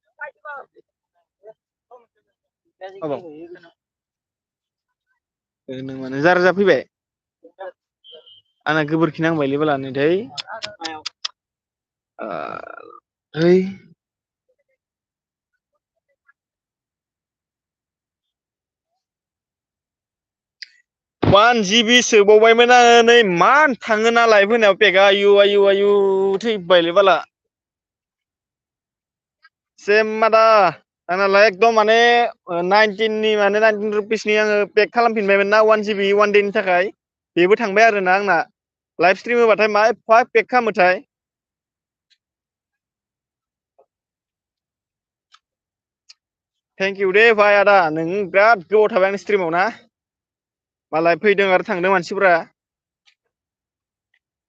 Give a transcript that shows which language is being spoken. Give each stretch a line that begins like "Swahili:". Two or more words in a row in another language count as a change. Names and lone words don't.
Bodo: नों माने जार जाफैबाय आंना गोबोरखि नांबायलै बाला नै धै है 1 GB सोबावबायमोन आङो नै मान थाङोना लाइभ होनायाव पेकआ आयु थैबायलै बाला सेम आदा आंनालाय एकदम माने 19 रुपिसनि आङो पेक खालामफिनबायमोन ना 1 GB 1 देनि थाखाय बेबो थांबाय आरोना आंना
English: live stream
Bodo: होबाथाय मा एफा पेक खालामोथाय
English: thank you
Bodo: दे भाइ आदा नों बिराद गोबाव थाबाय आंनि स्ट्रिमाव ना मालाय फैदों आरो थांदों मानसिफोरा